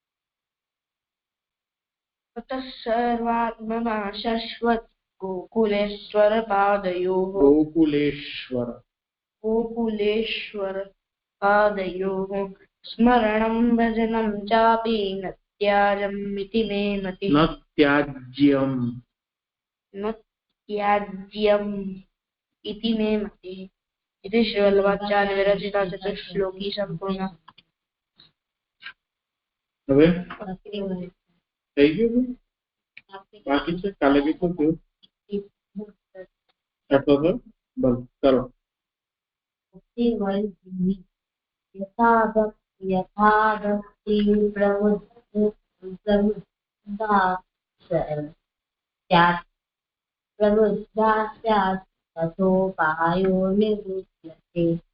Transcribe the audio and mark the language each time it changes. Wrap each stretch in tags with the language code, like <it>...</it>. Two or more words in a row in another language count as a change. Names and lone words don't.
<sa>ततः सर्वात्मना शाश्वत गोकुलेश्वर पादयोः स्मरणं भजनं चापि न त्याज्यम् इति मे मतिः न त्याज्यम् इति मे मतिः इति श्रीवल्लभाचार्य विरचिता चतुश्लोकी संपूर्ण</sa> <gu>હવે થઈ ગયું બાકી છે કાલે કેટલું થયું આટલો થયો બસ કરો</gu> <sa>यथा भक्ति प्रबुद्धा स्यात् तथोपायो निवृत्यते</sa>